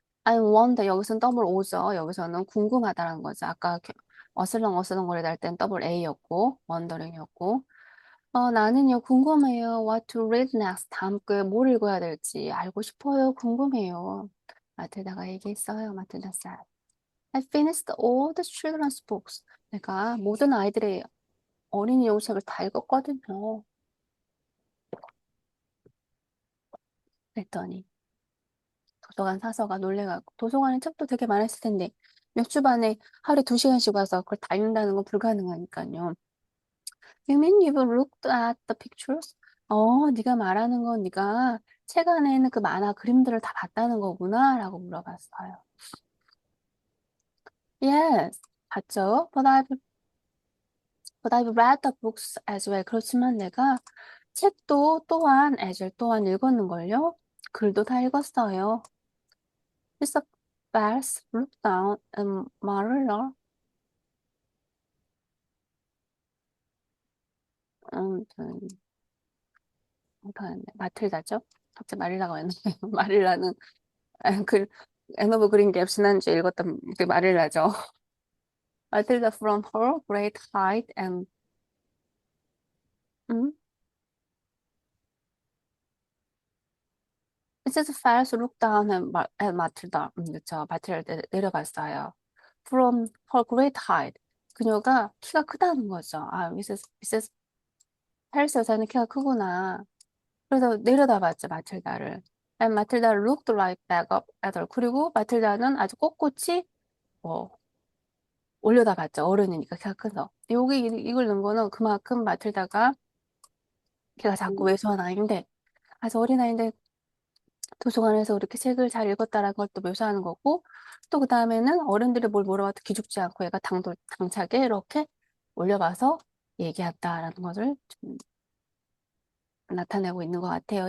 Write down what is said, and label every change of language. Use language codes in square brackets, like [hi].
[en] I wonder [ko] 여기서는 더블 O죠. 여기서는 궁금하다라는 거죠. 아까 어슬렁어슬렁거리다 할 땐 더블 A였고 wondering이었고 나는요 궁금해요. [en] What to read next? [ko] 다음 글 뭘 읽어야 될지 알고 싶어요. 궁금해요. 마틸다가 얘기했어요. 마틸다 [en] said. I finished all the children's books. [ko] 내가 모든 아이들의 어린이 용책을 다 읽었거든요. 그랬더니 도서관 사서가 놀래가지고 도서관에 책도 되게 많았을 텐데 몇 주 반에 하루에 2시간씩 와서 그걸 다 읽는다는 건 불가능하니까요. [en] You mean you've looked at the pictures? [ko] 네가 말하는 건 네가 책 안에 있는 그 만화 그림들을 다 봤다는 거구나 라고 물어봤어요. [en] Yes, [ko] 봤죠. [en] But I've read the books as well. [ko] 그렇지만 내가 책도 또한 [en] as well [ko] 또한 읽었는걸요. 글도 다 읽었어요. [en] Mr. Bess looked down and Marilla 음, [ko] 못하겠네. 마틸다죠? 갑자기 마릴라가 왔네. 마릴라는 그 앤 오브 그린 갭 지난주에 읽었던 그 마릴라죠. [en] 마틸다 from her great height and 음? Mrs. Farris looked down at 마틸다. [ko] 그렇죠. 마틸다 내려봤어요. [en] From her great height. [ko] 그녀가 키가 크다는 거죠. 미세스 페리스 여사는 키가 크구나. 그래서 내려다봤죠, 마틸다를. [en] And 마틸다 looked right back up at her. [ko] 그리고 마틸다는 아주 꼿꼿이 뭐 올려다봤죠. 어른이니까 키가 커서. 여기 이걸 넣은 거는 그만큼 마틸다가 걔가 자꾸 왜소한 아이인데 아주 어린아이인데 도서관에서 이렇게 책을 잘 읽었다라는 걸 또 묘사하는 거고 또 그 다음에는 어른들이 뭘 물어봐도 기죽지 않고 얘가 당차게 이렇게 올려봐서 얘기했다라는 것을 좀 나타내고 있는 것 같아요.